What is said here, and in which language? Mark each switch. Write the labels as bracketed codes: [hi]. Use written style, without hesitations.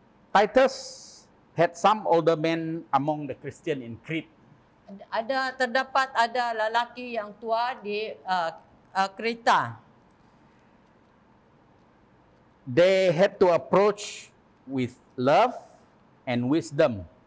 [en] Titus had some older men among the Christian in Crete. [ms] Terdapat lelaki yang tua di Kreta. [en] They had to approach with love and wisdom.